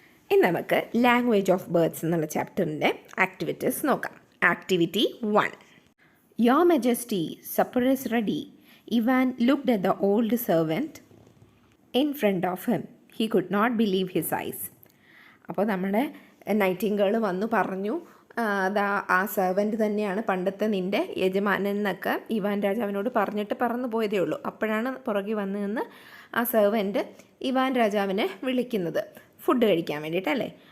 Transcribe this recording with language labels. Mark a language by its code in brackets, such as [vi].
[ml] ഇന്ന് നമുക്ക് language of birds എന്നുള്ള ചാപ്റ്ററിൻ്റെ ആക്ടിവിറ്റീസ് നോക്കാം. [en] Activity 1. Your Majesty, supper is ready. Ivan looked at the old servant in front of him. He could not believe his eyes. [ml] അപ്പോൾ നമ്മുടെ Nightingale വന്നു പറഞ്ഞു, അതാ ആ സെർവൻറ്റ് തന്നെയാണ് പണ്ടത്തെ നിൻ്റെ യജമാനൻ എന്നൊക്കെ ഇവാൻ രാജാവിനോട് പറഞ്ഞിട്ട് പറന്നു പോയതേ ഉള്ളൂ. അപ്പോഴാണ് പുറകെ വന്ന് നിന്ന് ആ സെർവൻറ്റ് ഇവാൻ രാജാവിനെ വിളിക്കുന്നത് ഫുഡ് കഴിക്കാൻ വേണ്ടിയിട്ടല്ലേ.